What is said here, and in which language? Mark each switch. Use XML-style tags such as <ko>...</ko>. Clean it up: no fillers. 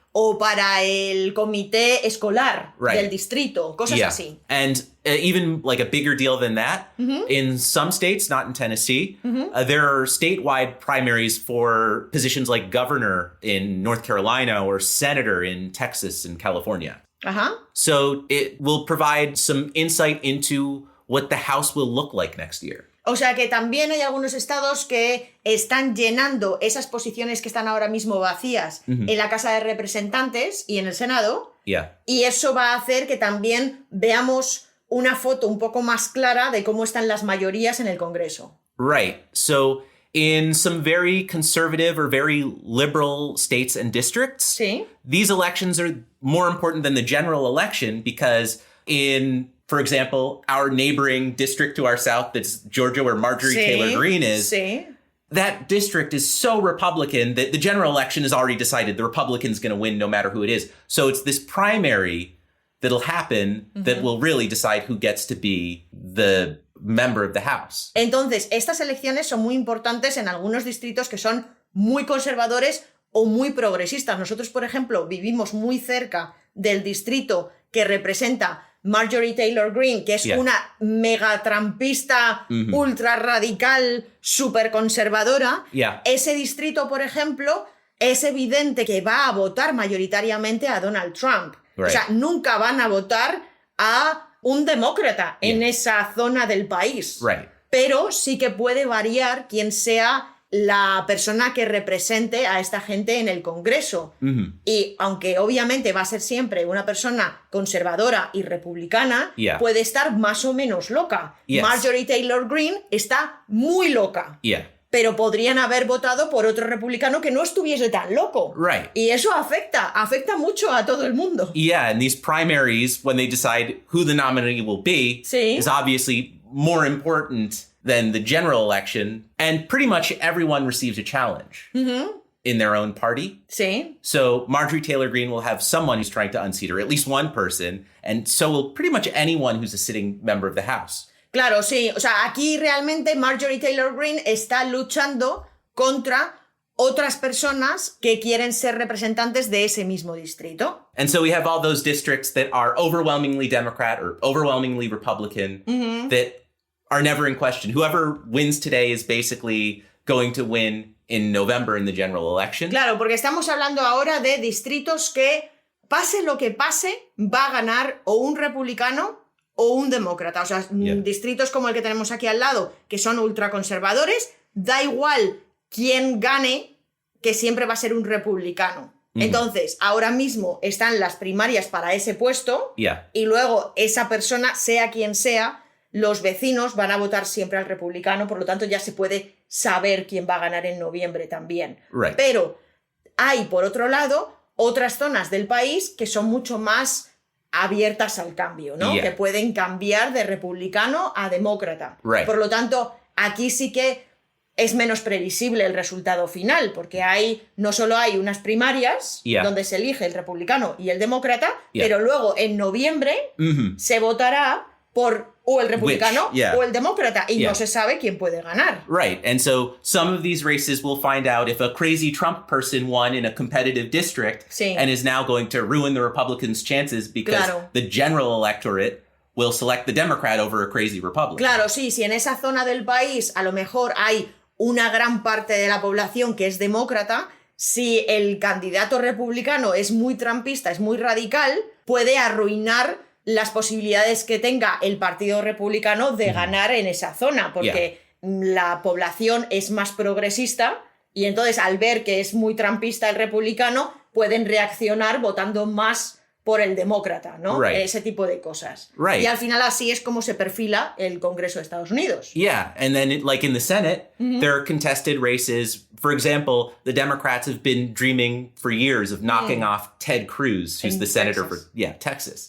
<es>O para el comité escolar del distrito, cosas así.</es> <en>And even like a bigger deal than that, in some states, not in Tennessee, there are statewide primaries for positions like governor in North Carolina or senator in Texas and California. So it will provide some insight into what the House will look like next year.</en> <es>O sea que también hay algunos estados que están llenando esas posiciones que están ahora mismo vacías en la Casa de Representantes y en el Senado. Y eso va a hacer que también veamos una foto un poco más clara de cómo están las mayorías en el Congreso.</es> <en>Right. So in some very conservative or very liberal states and districts, these elections are more important than the general election because in, for example, our neighboring district to our south, that's Georgia, where Marjorie Taylor Greene is, that district is so Republican that the general election is already decided. The Republican's going to win no matter who it is. So it's this primary that'll happen that will really decide who gets to be the member of the House.</en> <es>Entonces, estas elecciones son muy importantes en algunos distritos que son muy conservadores o muy progresistas. Nosotros, por ejemplo, vivimos muy cerca del distrito que representa Marjorie Taylor Greene, que es una mega trampista ultra radical, súper conservadora. Ese distrito, por ejemplo, es evidente que va a votar mayoritariamente a Donald Trump. O sea, nunca van a votar a un demócrata en esa zona del país. Pero sí que puede variar quién sea la persona que represente a esta gente en el Congreso. Y aunque obviamente va a ser siempre una persona conservadora y republicana, puede estar más o menos loca.</es> <en>Yes.</en> <es>Marjorie Taylor Greene está muy loca.</es> <en>Yeah.</en> <es>Pero podrían haber votado por otro republicano que no estuviese tan loco.</es> <en>Right.</en> <es>Y eso afecta mucho a todo el mundo.</es> <en>Yeah, and these primaries, when they decide who the nominee will be,</en> <es>Sí.</es> <en>is obviously more important than the general election. And pretty much everyone receives a challenge in their own party.</en> <es>Sí.</es> <en>So Marjorie Taylor Greene will have someone who's trying to unseat her, at least one person. And so will pretty much anyone who's a sitting member of the House.</en> <es>Claro, sí. O sea, aquí realmente Marjorie Taylor Greene está luchando contra otras personas que quieren ser representantes de ese mismo distrito.</es> <en>And so we have all those districts that are overwhelmingly Democrat or overwhelmingly Republican that are never in question. Whoever wins today is basically going to win in November in the general election.</en> <es>Claro, porque estamos hablando ahora de distritos que, pase lo que pase, va a ganar o un republicano o un demócrata. O sea, distritos como el que tenemos aquí al lado, que son ultraconservadores, da igual quién gane, que siempre va a ser un republicano. Entonces, ahora mismo están las primarias para ese puesto y luego esa persona, sea quien sea, los vecinos van a votar siempre al republicano, por lo tanto ya se puede saber quién va a ganar en noviembre también.</es> <en>Right.</en> <es>Pero hay, por otro lado, otras zonas del país que son mucho más abiertas al cambio, ¿no?</es> <en>Yeah.</en> <es>Que pueden cambiar de republicano a demócrata.</es> <en>Right.</en> <es>Por lo tanto, aquí sí que es menos previsible el resultado final, porque no solo hay unas primarias donde se elige el republicano y el demócrata, pero luego en noviembre se votará por o el republicano o el demócrata, y no se sabe quién puede ganar.</es> <en>Right. And so some of these races will find out if a crazy Trump person won in a competitive district and is now going to ruin the Republicans' chances because the general electorate will select the Democrat over a crazy Republican.</en> <es>Claro, sí, si en esa zona del país a lo mejor hay una gran parte de la población que es demócrata, si el candidato republicano es muy trumpista, es muy radical, puede arruinar las posibilidades que tenga el Partido Republicano de ganar en esa zona, porque la población es más progresista y entonces al ver que es muy trumpista el republicano, pueden reaccionar votando más por el demócrata, ¿no?</es> <en>Right.</en> <es>Ese tipo de cosas.</es> <en>Right.</en> <es>Y al final así es como se perfila el Congreso de Estados Unidos.</es> <en>Yeah, and then like in the Senate, there are contested races. For example, the Democrats have been dreaming for years of knocking off Ted Cruz, who's the senator for Texas.</en>